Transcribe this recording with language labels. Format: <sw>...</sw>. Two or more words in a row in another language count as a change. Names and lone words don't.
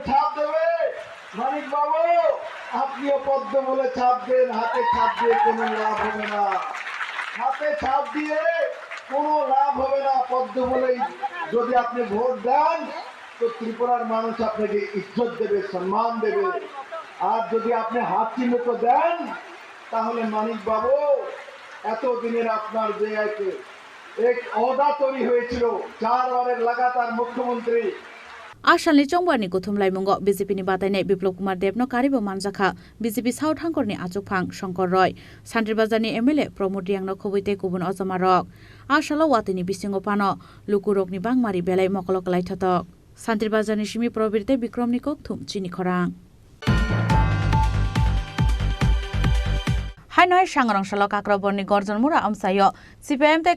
<bn>ছাপ দেবে মানিক বাবু আপনিও পদ্ম বলে ছাপ দেন হাতে ছাপ দিয়ে কোনো লাভ হবে না হাতে ছাপ দিয়ে কোনো লাভ হবে না পদ্ম বলেই যদি আপনি ভোট দেন তো ত্রিপুরার মানুষ আপনাকে ইজ্জত দেবে সম্মান দেবে আর যদি আপনি হাত চিহ্নিত দেন তাহলে মানিক বাবু এতদিনের আপনার যে এক ওদা তৈরি হয়েছিল 4 বারের লাগাতার মুখ্যমন্ত্রী</bn> <trp>Asalni Chongbani Kuthumlai Mungo BJP ni batainai Biplab Kumar Dev no karibo manjaka BJP South Hangkorni Achukphang Shankar Roy Santir Bazar ni MLA Pramod Riang no khobuite kubun ojamarok Asalo watini bisingo pano lukurok ni bangmari belai mokolok lai thotok Santir Bazar ni simi probirte Bikram ni kokthum chini khorang Hanoi Shangrong Shalok Akraborni Gorjon Mura Amsayo CPM te</trp>